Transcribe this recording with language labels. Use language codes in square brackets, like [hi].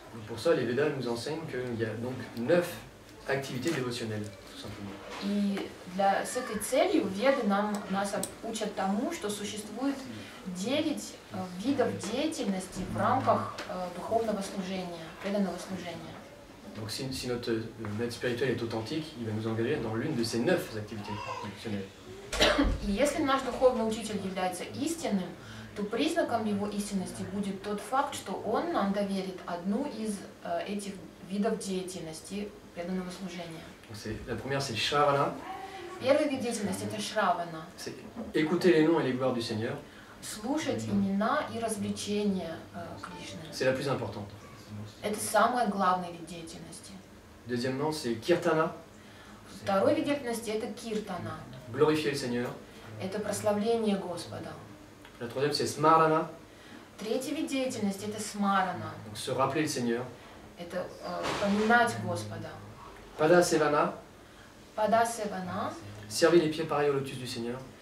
[fr] Pour ça, les Védas nous enseignent qu'il y a donc 9 activités dévotionnelles, tout simplement. [ru] И с этой целью Веды нас учат тому, что существует 9 видов деятельности в рамках духовного служения, преданного служения. [fr] Donc si notre maître spirituel est authentique, il va nous engager dans l'une de ces 9 activités dévotionnelles. [ru] И если наш духовный учитель является истинным, то признаком его истинности будет тот факт, что он нам доверит одну из этих видов деятельности преданного служения. [fr] La première, c'est Shravana. [ru] Первый вид деятельности – это Шравана. [fr] C'est écouter les noms et les gloires du Seigneur. [ru] Слушать имена и развлечения Кришны. [fr] C'est la plus importante. [ru] Это самый главный вид деятельности. [fr] Deuxièmement, c'est Kirtana. [ru] Второй вид деятельности – это Киртана. [fr] Glorifier le Seigneur. [ru] Это прославление Господа. [fr] La troisième, c'est Smarana. [ru] Третий вид деятельности – это Смарана. [fr] Donc se rappeler le Seigneur. [ru] Это поминать Господа. [fr] Padasevana. [ru] Падасевана – [fr] Servir les pieds pareils au lotus du Seigneur.